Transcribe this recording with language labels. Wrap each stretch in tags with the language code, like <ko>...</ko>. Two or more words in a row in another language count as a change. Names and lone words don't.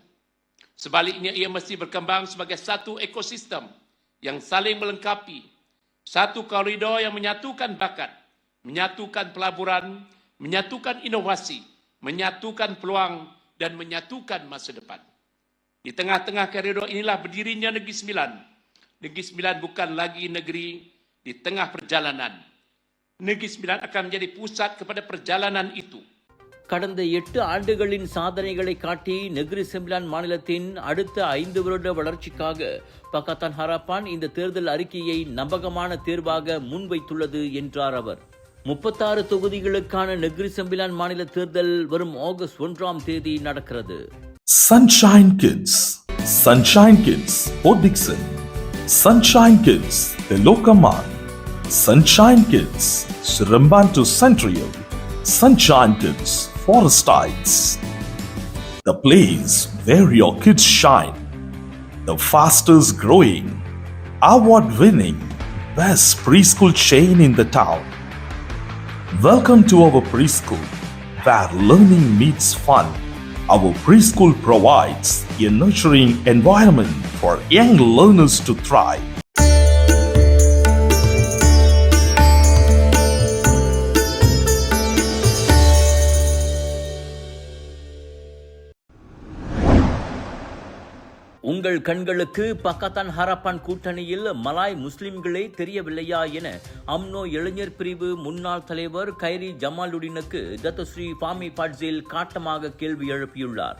<ms>Sebaliknya ia mesti berkembang sebagai satu ekosistem yang saling melengkapi, satu koridor yang menyatukan bakat, menyatukan pelaburan, menyatukan inovasi, menyatukan peluang dan menyatukan masa depan. Di tengah-tengah koridor inilah berdirinya Negeri Sembilan. Negeri Sembilan bukan lagi negeri di tengah perjalanan. Negeri Sembilan akan menjadi pusat kepada perjalanan itu.</ms> <ta>கடந்த 8 ஆண்டுகளின் சாதனைகளை காட்டி நெக்ரி செம்பிலான் மாநிலத்தின் அடுத்த 5 வருட வளர்ச்சிக்காக பக்காத்தான் ஹரப்பான் இந்த தேர்தல் அறிக்கையை நம்பகமான தேர்வாக முன்வைத்துள்ளது என்றார் அவர். 36 தொகுதிகளுக்கான நெக்ரி செம்பிலான் மாநில தேர்தல் வரும் ஆகஸ்ட் 1ஆம் தேதி நடக்கிறது.</ta> <en>Sunshine Kids, Sunshine Kids, Port Dickson, Sunshine Kids, Telokaman, Sunshine Kids, Seremban to Central, Sunshine Kids, Forest Heights. The place where your kids shine, the fastest growing, award-winning, best preschool chain in the town. Welcome to our preschool, where learning meets fun. Our preschool provides a nurturing environment for young learners to thrive.</en> <ta>உங்கள் கண்களுக்கு பக்காத்தான் ஹரப்பான் கூட்டணியில் மலாய் முஸ்லிம்களே தெரியவில்லையா என அம்னோ இளைஞர் பிரிவு முன்னாள் தலைவர் கைரி ஜமாலுடினுக்கு டத்தஸ்ரீ ஃபாமி பாட்சில் காட்டமாக கேள்வி எழுப்பியுள்ளார்.</ta>